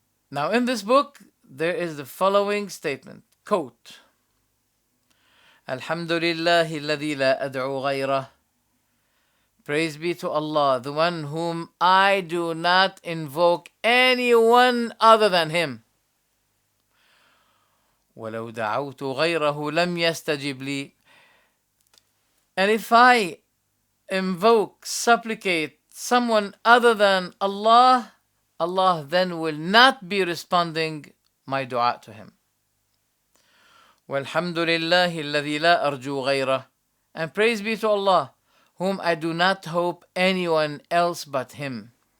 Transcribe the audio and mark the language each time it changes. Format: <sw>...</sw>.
<en>Now in this book, there is the following statement, quote,</en> <ar>Alhamdulillahi alladhi la ad'u ghayrah.</ar> <en>Praise be to Allah, the one whom I do not invoke anyone other than Him.</en> <ar>وَلَوْ دَعَوْتُ غَيْرَهُ لَمْ يَسْتَجِبْ لِي.</ar> <en>And if I invoke, supplicate someone other than Allah, Allah then will not be responding my dua to him.</en> <ar>وَالْحَمْدُ لِلَّهِ الَّذِي لَا أَرْجُو غَيْرَهُ.</ar> <en>And praise be to Allah, whom I do not hope anyone else but Him.</en>